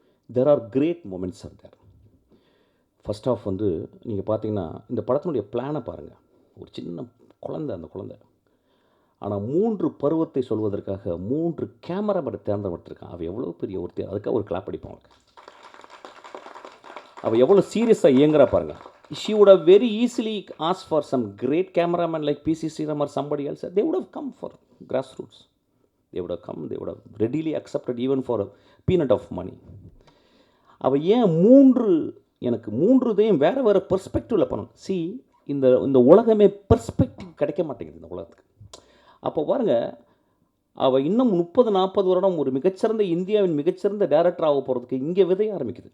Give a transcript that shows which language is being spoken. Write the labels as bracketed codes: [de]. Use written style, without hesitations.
[en] There are great moments are there. First of [ta] நீங்கள் பார்த்தீங்கன்னா இந்த படத்தினுடைய பிளானை பாருங்கள். ஒரு சின்ன குழந்தை, அந்த குழந்தை ஆனால் 3 பருவத்தை சொல்வதற்காக 3 கேமராமேனை தேர்ந்தெடுத்திருக்கான். அவள் எவ்வளோ பெரிய ஒருத்தர், அதுக்காக ஒரு கிளாப் அடிப்பான் அவளுக்கு. அவள் எவ்வளோ சீரியஸாக இயங்குறா பாருங்கள். [en] She would have very easily asked for some great cameraman like P.C. Sriram or somebody else. They would have come for grassroots. They would have readily accepted even for a peanut of money. [ta] அவள் ஏன் எனக்கு 3 இதையும் வேறு பெர்ஸ்பெக்டிவில் பண்ணணும். இந்த உலகமே perspective கிடைக்க மாட்டேங்குது இந்த உலகத்துக்கு. அப்போ பாருங்கள், அவள் இன்னும் 30-40 வருடம் ஒரு மிகச்சிறந்த இந்தியாவின் மிகச்சிறந்த டைரக்டர் ஆக போகிறதுக்கு இங்கே விதைய ஆரம்பிக்குது.